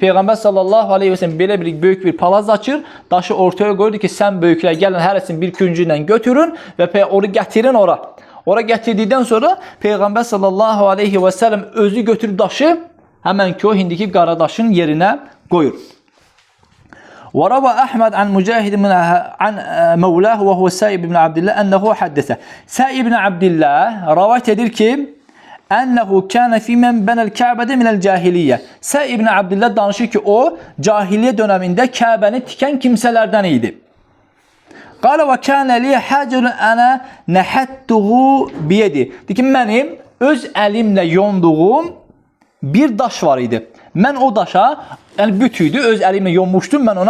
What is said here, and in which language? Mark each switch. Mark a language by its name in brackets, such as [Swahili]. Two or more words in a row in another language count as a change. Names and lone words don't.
[Azerbaijani] Peyğəmbər [Arabic] صلى الله عليه وسلم [Azerbaijani] belə bir böyük bir palaz açır. Daşı ortaya qoyur ki, sən böyüklər gəlin, hərəsini bir küncü ilə götürün və onu gətirin ora. Ora gətirdikdən sonra Peyğəmbər [Arabic] صلى الله عليه وسلم [Azerbaijani] özü götürüb daşı həmən ki o indiki qaradaşın yerinə qoyur. [Arabic] وروى أحمد عن مجاهد عن مولاه وهو سائب بن عبد الله أنه حدثه. سائب بن عبد الله [Azerbaijani] rivayet edir ki, [Arabic] أنه كان في من بنى الكعبة من الجاهلية. [Azerbaijani] Sa'ib ibn Abdullah danışır ki o cahiliye döneminde Ka'bəni tikən kimselerden idi. [Arabic] قال وكان لي حجر أنا نحتّه بيدي. [Azerbaijani] Deyir ki, mənim öz əlimlə yonduğum bir daş var idi. Mən o daşa, yəni bütüydü, öz əlimlə yonmuşdum.